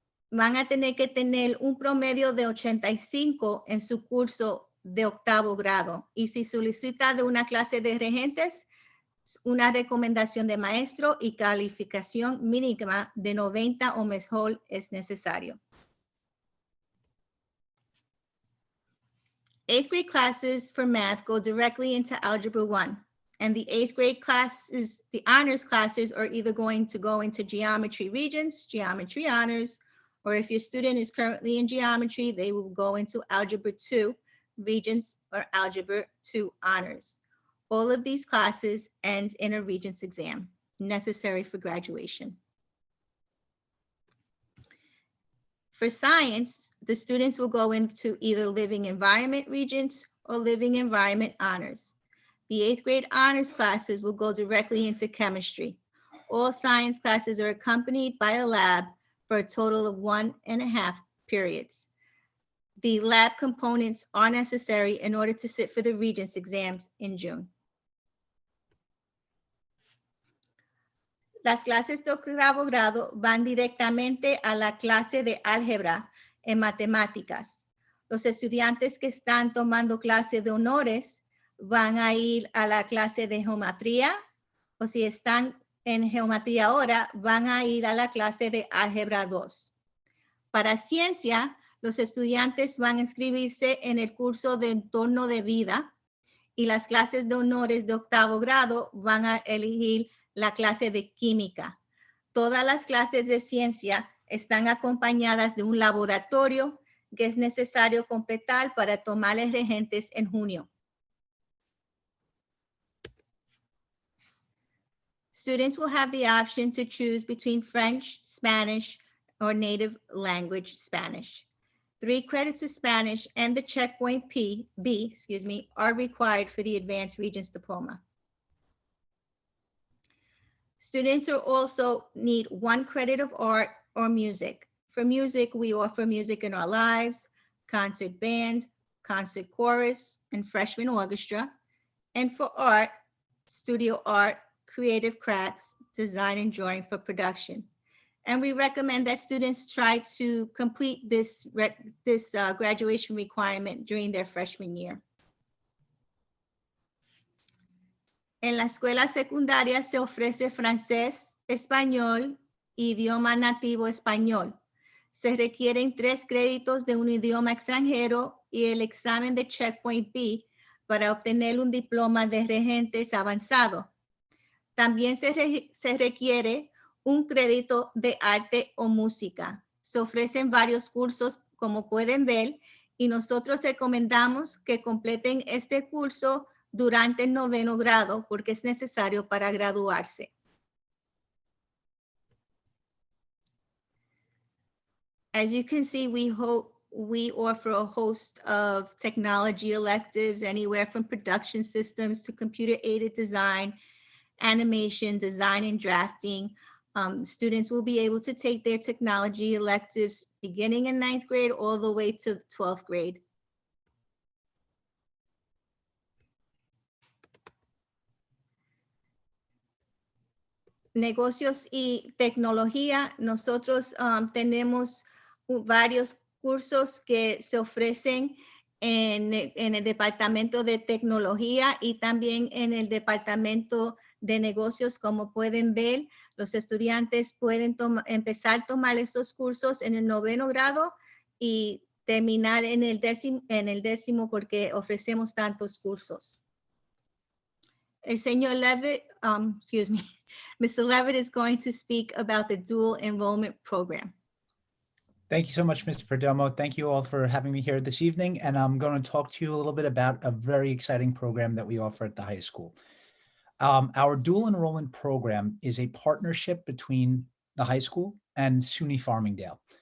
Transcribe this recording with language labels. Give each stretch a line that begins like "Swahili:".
Spanish: Van a tener que tener un promedio de 85 en su curso de octavo grado. Y si solicita de una clase de regentes, una recomendación de maestro y calificación mínima de 90 o mejor es necesario.
English: 8th grade classes for math go directly into Algebra 1. And the 8th grade classes, the honors classes, are either going to go into Geometry Regents, Geometry Honors, or if your student is currently in Geometry, they will go into Algebra 2 Regents or Algebra 2 Honors. All of these classes end in a Regents exam, necessary for graduation. For science, the students will go into either Living Environment Regents or Living Environment Honors. The 8th grade honors classes will go directly into chemistry. All science classes are accompanied by a lab for a total of 1.5 periods. The lab components are necessary in order to sit for the Regents exams in June.
Spanish: Las clases de octavo grado van directamente a la clase de álgebra en matemáticas. Los estudiantes que están tomando clase de honores van a ir a la clase de geometría, o si están en geometría ahora, van a ir a la clase de álgebra 2. Para ciencia, los estudiantes van a inscribirse en el curso de entorno de vida y las clases de honores de 8º grado van a elegir la clase de química. Todas las clases de ciencia están acompañadas de un laboratorio que es necesario completar para tomar los regentes en junio.
English: Students will have the option to choose between French, Spanish, or native language Spanish. 3 credits of Spanish and the checkpoint B, are required for the Advanced Regents Diploma. Students will also need 1 credit of art or music. For music, we offer Music in Our Lives, concert band, concert chorus, and freshman orchestra. And for art, studio art, creative crafts, design and drawing for production. And we recommend that students try to complete this graduation requirement during their freshman year.
Spanish: En la escuela secundaria se ofrece francés, español, idioma nativo español. Se requieren 3 créditos de un idioma extranjero y el examen de Checkpoint B para obtener un diploma de regentes avanzado. También se requiere un crédito de arte o música. Se ofrecen varios cursos, como pueden ver, y nosotros recomendamos que completen este curso durante el 9º grado porque es necesario para graduarse.
English: As you can see, we offer a host of technology electives, anywhere from production systems to computer-aided design, animation, design, and drafting. Students will be able to take their technology electives beginning in 9th grade all the way to 12th grade.
Spanish: Negocios y tecnología. Nosotros tenemos varios cursos que se ofrecen en el departamento de tecnología y también en el departamento de negocios. Como pueden ver, los estudiantes pueden empezar a tomar estos cursos en el 9º grado y terminar en el décimo porque ofrecemos tantos cursos. El señor Levitt, Mr.
English: Levitt is going to speak about the dual enrollment program. Thank you so much, Ms. Perdomo. Thank you all for having me here this evening. And I'm going to talk to you a little bit about a very exciting program that we offer at the high school. Our dual enrollment program is a partnership between the high school and SUNY Farmingdale.